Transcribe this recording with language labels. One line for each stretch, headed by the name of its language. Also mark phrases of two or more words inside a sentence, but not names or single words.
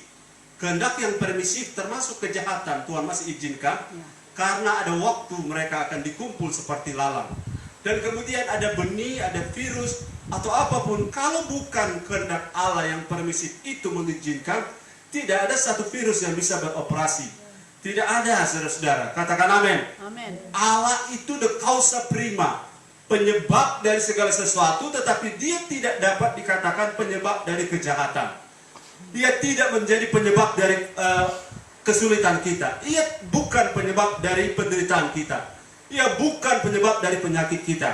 Indonesian: Kehendak yang permisif termasuk kejahatan Tuhan masih izinkan karena ada waktu mereka akan dikumpul seperti lalang. Dan kemudian ada benih, ada virus atau apapun, kalau bukan kehendak Allah yang permisif itu mengizinkan, tidak ada satu virus yang bisa beroperasi. Tidak ada, saudara-saudara. Katakan amin. Amin. Allah itu the
Latin: causa prima,
Indonesian: penyebab dari segala sesuatu, tetapi dia tidak dapat dikatakan penyebab dari kejahatan. Dia tidak menjadi penyebab dari kesulitan kita. Ia bukan penyebab dari penderitaan kita. Ia bukan penyebab dari penyakit kita.